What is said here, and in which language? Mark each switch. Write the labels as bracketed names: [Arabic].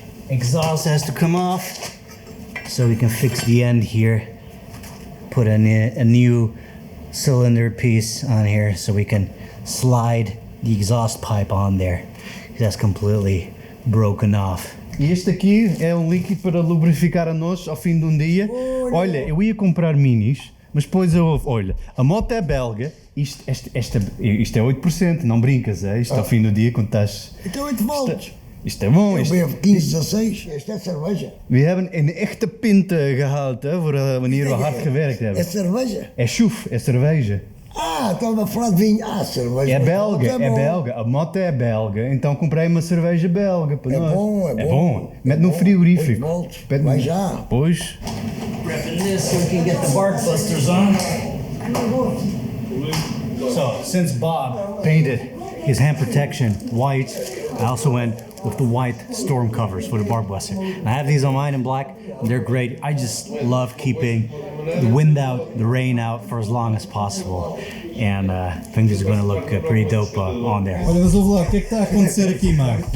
[English] Exhaust has to come off so we can fix the end here. Put a new cylinder piece on here so we can slide the exhaust pipe on there. That's completely broken off. [Portuguese] E este aqui é um líquido para lubrificar a nós ao fim de um dia. Olha, eu ia comprar minis, mas depois olha, a moto é belga, isto é 8%, não brincas, é? Isto ao fim do dia quando estás... Então 8 volts. Isto é bom. Eu bebo 15, 16, esta é cerveja. [Dutch] We hebben een echte pint gehaald voor wanneer we hard gewerkt hebben. [Portuguese] É cerveja? É chuf, é cerveja. Ah, estava a falar de vinho. Ah, cerveja. É belga, é belga. A moto é belga, então comprei uma cerveja belga para nós. É bom. Mete no frigorífico. 8 volts. Vai já. Pois. [English] Prepping this so we can get the bark busters on. So, since Bob painted his hand protection white, I also went with the white storm covers for the bark buster. And I have these on mine in black, and they're great. I just love keeping the wind out, the rain out for as long as possible. And I think these are going to look pretty dope on there. [Portuguese] Olha, mas ouve lá, o que é que está a acontecer aqui, Marco?